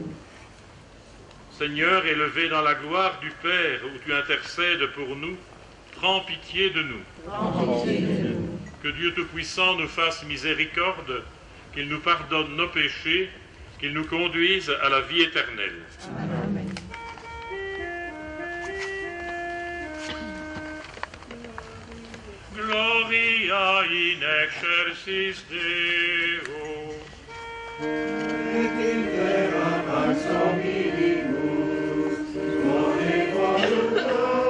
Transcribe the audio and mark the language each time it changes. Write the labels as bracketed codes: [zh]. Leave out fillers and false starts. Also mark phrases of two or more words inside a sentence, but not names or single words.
[fr] Seigneur, élevé dans la gloire du Père, où tu intercèdes pour nous, prends pitié de nous. Que Dieu Tout-Puissant nous fasse miséricorde, qu'il nous pardonne nos péchés, qu'il nous conduise à la vie éternelle. [la] Amen. Gloria in excelsis Deo. Et in terra pax hominibus, bone voluntatis,